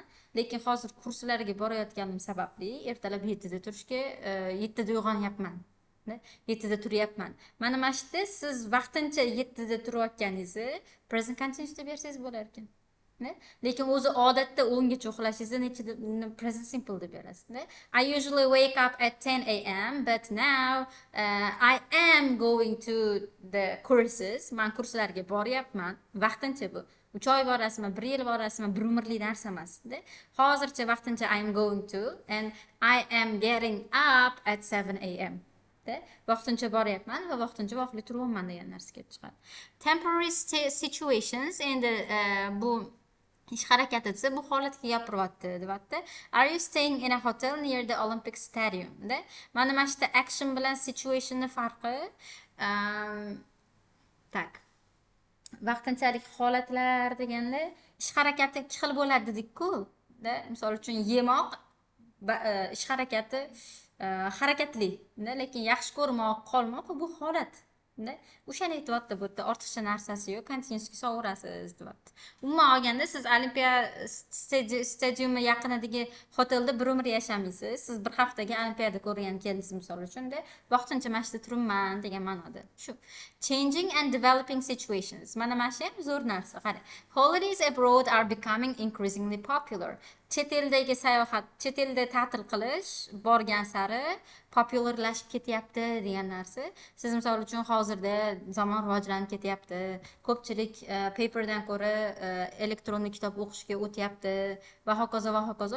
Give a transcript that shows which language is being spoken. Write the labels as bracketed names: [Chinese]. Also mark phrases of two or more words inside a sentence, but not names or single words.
[Uzbek] Lekin hozir kurslarga borayotganim sababli ertalab 7 da turishga 7 da uyg'onyapman. 7 da turyapman. Mana shu yerda siz vaqtincha 7 da turayotganingizni [English] present continuous [Uzbek] deb bersangiz bo'lar ekan. Lekin o'zi odatda 10 gacha uxlashingizni nechida [English] present simple [Uzbek] deb berasiz. [English] I usually wake up at 10 a.m. but now I am going to the courses. [Uzbek] Men kurslarga boryapman. Vaqtincha bu. 3 oy borasizmi, 1 yil borasizmi, bir umrlik narsa emas. Hozircha vaqtincha [English] I am going to and I am getting up at 7 a.m. [Uzbek] Vaqtincha boryapman va vaqtincha vaqtli turyapman degan narsa kelib chiqadi. [English] Temporary situations [Uzbek] endi bu ish harakati desa bu holatga gapiryapti deyapti. [English] Are you staying in a hotel near the Olympic Stadium? [Uzbek] Mana shu yerda action bilan situationning farqi tak. Vaqtinchalik holatlar deganda ish harakati ikki xil bo'ladi dedik-ku. Misol uchun yemoq ish harakati harakatli, lekin yaxshi ko'rmoq, qolmoq bu holat. O'shani aytyapti bu yerda ortiqcha narsasi yo'q, continuousga so'rasiz deyapti. Umuman olganda siz Olimpiya stadiumi yaqinidagi hotelda bir umr yashamaysiz. Siz bir haftaga Olimpiyada ko'rgan kelasiz misol uchun vaqtincha mana shu yerda turibman degan ma'noda. [English] Shu changing and developing situations. [Uzbek] Mana shu ham zo'r narsa. Qarang. [English] Holidays abroad are becoming increasingly popular. [Uzbek] Chet eldagi sayohat, chet elda ta'til qilish borgan sari popularlashib ketyapti degan narsa. Siz misol uchun hozirda zamon rivojlanib ketyapti. Ko'pchilik paperdan ko'ra elektron kitob o'qishga o'tyapti va hokazo va hokazo.